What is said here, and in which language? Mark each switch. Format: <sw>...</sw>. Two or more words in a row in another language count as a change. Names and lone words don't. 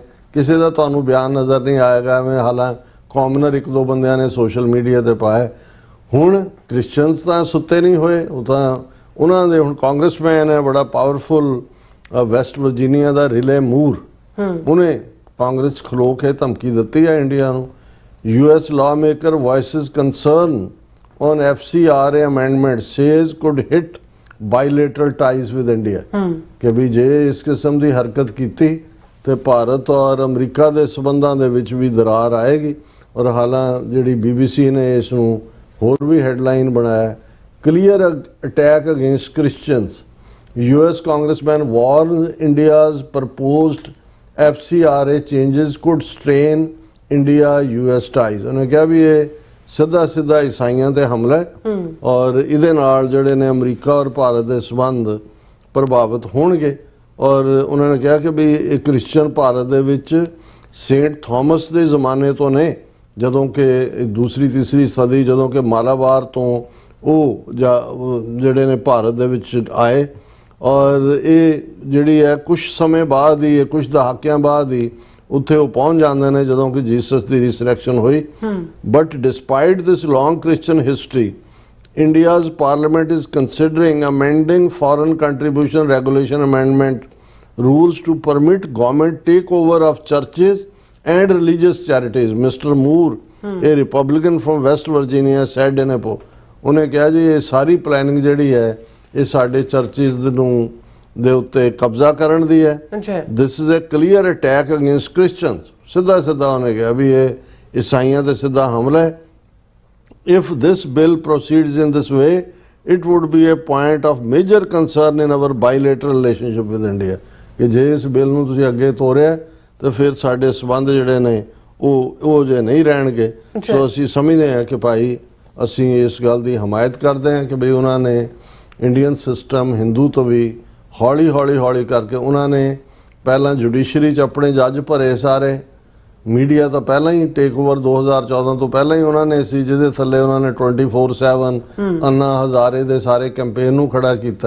<pa>ਕਿਸੇ ਦਾ ਤੁਹਾਨੂੰ ਬਿਆਨ ਨਜ਼ਰ ਨਹੀਂ ਆਏਗਾ ਐਵੇਂ, ਹਾਲਾਂਕਿ ਕਾਮਨਰ 1-2 ਬੰਦਿਆਂ ਨੇ</pa> <en>social media</en> <pa>ਤੇ ਪਾਇਆ। ਹੁਣ ਕ੍ਰਿਸਚੀਅਨਸ ਤਾਂ ਸੁੱਤੇ ਨਹੀਂ ਹੋਏ, ਉਹ ਤਾਂ ਉਹਨਾਂ ਦੇ ਹੁਣ ਕਾਂਗਰਸਮੈਨ ਹੈ ਬੜਾ ਪਾਵਰਫੁਲ, ਵੈਸਟ ਵਰਜੀਨੀਆ ਦਾ ਰਿਲੇ ਮੂਰ, ਉਹਨੇ ਕਾਂਗਰਸ ਖਲੋ ਕੇ ਧਮਕੀ ਦਿੱਤੀ ਹੈ ਇੰਡੀਆ ਨੂੰ।</pa> <en>US lawmaker voices concern on FCRA amendment, says could hit bilateral ties with India,</en> <pa>ਕਿ ਵੀ ਜੇ ਇਸ ਕਿਸਮ ਦੀ ਹਰਕਤ ਕੀਤੀ ਤੇ ਭਾਰਤ ਔਰ ਅਮਰੀਕਾ ਦੇ ਸਬੰਧਾਂ ਦੇ ਵਿੱਚ ਵੀ ਦਰਾਰ ਆਏਗੀ। ਔਰ ਹਾਲਾਂਕਿ ਜਿਹੜੀ BBC ਨੇ ਇਸ ਨੂੰ ਹੋਰ ਵੀ ਹੈਡਲਾਈਨ ਬਣਾਇਆ,</pa> <en>clear attack against Christians, US congressman warns India's proposed FCRA changes could strain India-US ties।</en> <pa>ਉਹਨੇ ਕਿਹਾ ਵੀ ਇਹ ਸਿੱਧਾ ਈਸਾਈਆਂ ਤੇ ਹਮਲਾ ਹੈ ਔਰ ਇਹਦੇ ਨਾਲ ਜਿਹੜੇ ਨੇ ਅਮਰੀਕਾ ਔਰ ਭਾਰਤ ਦੇ ਸੰਬੰਧ ਪ੍ਰਭਾਵਿਤ ਹੋਣਗੇ। ਔਰ ਉਹਨਾਂ ਨੇ ਕਿਹਾ ਕਿ ਵੀ ਇਹ ਕ੍ਰਿਸਚੀਅਨ ਭਾਰਤ ਦੇ ਵਿੱਚ ਸੇਂਟ ਥਾਮਸ ਦੇ ਜ਼ਮਾਨੇ ਤੋਂ ਨੇ, ਜਦੋਂ ਕਿ 2ਰੀ-3ਰੀ ਸਦੀ, ਜਦੋਂ ਕਿ ਮਾਲਾਬਾਰ ਤੋਂ ਉਹ ਜਿਹੜੇ ਨੇ ਭਾਰਤ ਦੇ ਵਿੱਚ ਆਏ। ਔਰ ਇਹ ਜਿਹੜੀ ਹੈ ਕੁਝ ਸਮੇਂ ਬਾਅਦ ਹੀ, ਕੁਝ ਦਹਾਕਿਆਂ ਬਾਅਦ ਹੀ ਉੱਥੇ ਉਹ ਪਹੁੰਚ ਜਾਂਦੇ ਨੇ ਜਦੋਂ ਕਿ ਜੀਸਸ ਦੀ ਰਿਸਰੈਕਸ਼ਨ ਹੋਈ।</pa> <en>But despite this long Christian history, India's parliament is considering amending foreign contribution regulation amendment rules to permit government takeover of churches and religious charities, Mr. Moore, a Republican from West Virginia, said in a poll।</en> <pa>ਉਹਨੇ ਕਿਹਾ ਜੀ ਇਹ ਸਾਰੀ ਪਲੈਨਿੰਗ ਜਿਹੜੀ ਹੈ ਇਹ ਸਾਡੇ ਚਰਚਿਸ ਨੂੰ ਦੇ ਉੱਤੇ ਕਬਜ਼ਾ ਕਰਨ ਦੀ ਹੈ।</pa> <en>This is a clear attack against Christians.</en> <pa>ਸਿੱਧਾ ਉਹਨੇ ਕਿਹਾ ਵੀ ਇਹ ਈਸਾਈਆਂ ਤੇ ਸਿੱਧਾ ਹਮਲਾ ਹੈ।</pa> <en>If this bill proceeds in this way, it would be a point of major concern in our bilateral relationship with India।</en> <pa>ਕਿ ਜੇ ਇਸ ਬਿੱਲ ਨੂੰ ਤੁਸੀਂ ਅੱਗੇ ਤੋਰਿਆ ਤਾਂ ਫਿਰ ਸਾਡੇ ਸਬੰਧ ਜਿਹੜੇ ਨੇ ਉਹ ਜੇ ਨਹੀਂ ਰਹਿਣਗੇ। ਸੋ ਅਸੀਂ ਸਮਝਦੇ ਹਾਂ ਕਿ ਭਾਈ ਅਸੀਂ ਇਸ ਗੱਲ ਦੀ ਹਮਾਇਤ ਕਰਦੇ ਹਾਂ ਕਿ ਬਈ ਉਹਨਾਂ ਨੇ</pa> <en>Indian system</en> <pa>ਹਿੰਦੂਤਵੀ ਹੌਲੀ ਕਰਕੇ ਉਹਨਾਂ ਨੇ ਪਹਿਲਾਂ ਜੁਡੀਸ਼ਰੀ 'ਚ ਆਪਣੇ ਜੱਜ ਭਰੇ ਸਾਰੇ, ਮੀਡੀਆ ਤਾਂ ਪਹਿਲਾਂ ਹੀ</pa> <en>take over</en> <pa>2014 ਤੋਂ ਪਹਿਲਾਂ ਹੀ ਉਹਨਾਂ ਨੇ ਸੀ, ਜਿਹਦੇ ਥੱਲੇ ਉਹਨਾਂ ਨੇ 24/7 ਅੰਨਾ ਹਜ਼ਾਰੇ ਦੇ ਸਾਰੇ ਕੈਂਪੇਨ ਨੂੰ ਖੜਾ ਕੀਤਾ।</pa>